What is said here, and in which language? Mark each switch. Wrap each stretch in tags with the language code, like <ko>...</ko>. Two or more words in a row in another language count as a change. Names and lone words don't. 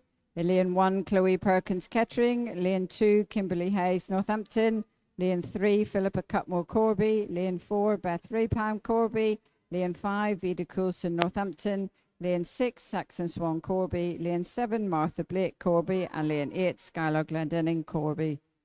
<en>In lane 1, Chloe Perkins Kettering. Lane 2, Kimberly Hayes, Northampton. Lane 3, Philippa Cutmore Corby. Lane 4, Beth Raypound Corby. Lane 5, Vida Coulson Northampton. Lane 6, Saxon Swan Corby. Lane 7, Martha Blake Corby. And lane 8, Skylar Glendinning Corby.</en>